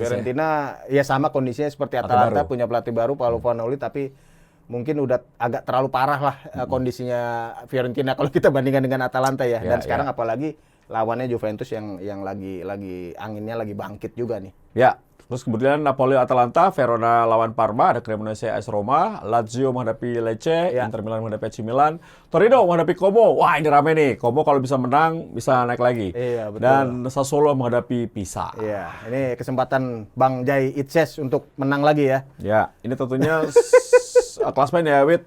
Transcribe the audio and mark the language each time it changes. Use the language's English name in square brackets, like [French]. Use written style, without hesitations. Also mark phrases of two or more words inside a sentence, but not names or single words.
[Indonesian] Fiorentina ya sama kondisinya seperti Pelatih Atalanta, baru. punya pelatih baru Paolo Vanoli, tapi mungkin udah agak terlalu parah lah kondisinya Fiorentina kalau kita bandingkan dengan Atalanta ya. Ya, Dan sekarang ya. apalagi lawannya Juventus yang lagi anginnya lagi bangkit juga nih. Ya, terus kemudian Napoli Atalanta, Verona lawan Parma, ada Cremonese AS Roma, Lazio menghadapi Lecce, Ya. Inter Milan menghadapi AC Milan, Torino menghadapi Como. Wah, ini rame nih. Como kalau bisa menang bisa naik lagi. Iya, betul. Dan Sassuolo menghadapi Pisa. Iya, ini kesempatan Bang Jai Itses untuk menang lagi ya. Ya, ini tentunya klasmen ya, Wit.